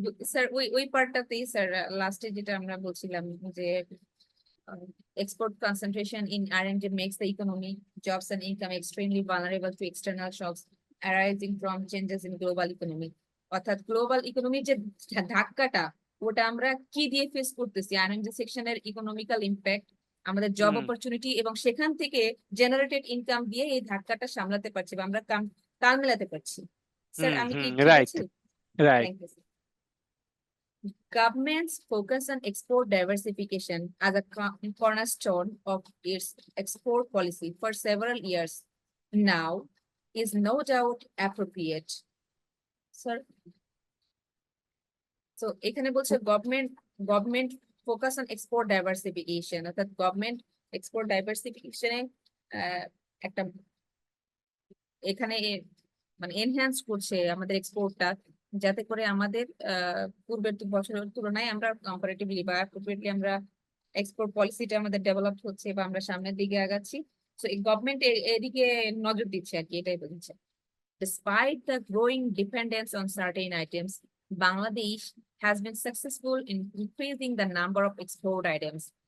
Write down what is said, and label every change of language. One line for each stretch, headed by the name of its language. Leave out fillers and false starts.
Bangla: Sir ওই পার্টটাতেই sir লাস্টে যেটা আমরা বলছিলাম যে
English: export concentration in R&D makes the economy, jobs and income extremely vulnerable to external shocks arising from changes in global economy.
Bangla: অর্থাৎ global ইকোনমির যে ধাক্কাটা ওটা আমরা কি দিয়ে ফেস করতেছি? R&D সেকশনের ইকোনমিক্যাল ইম্প্যাক্ট, আমাদের জব অপরচুনিটি এবং সেখান থেকে জেনারেটেড ইনকাম দিয়ে এই ধাক্কাটা সামলাতে পারছি বা আমরা তাল মেলাতে পারছি। স্যার আমি কি ঠিক
English: right
Bangla: আছে?
English: Right. Thank you, sir. Government's focus on export diversification as a cornerstone of its export policy for several years now is no doubt appropriate.
Bangla: Sir, so এখানে বলছে
English: government focus on export diversification,
Bangla: অর্থাৎ government export ডাইভার্সিফিকেশনে একটা এখানে মানে enhance করছে আমাদের এক্সপোর্টটা, যাতে করে আমাদের পূর্বের বছরের তুলনায় আমরা কম্পারেটিভলি বা অ্যাপ্রোপ্রিয়েটলি আমরা এক্সপোর্ট পলিসিটা আমাদের ডেভেলপ হচ্ছে বা আমরা সামনের দিকে আগাচ্ছি। সো এই গভর্নমেন্ট এদিকে নজর দিচ্ছে আর কি, এটাই বলছে।
English: Despite the growing dependence on certain items, Bangladesh has been successful in increasing the number of export items.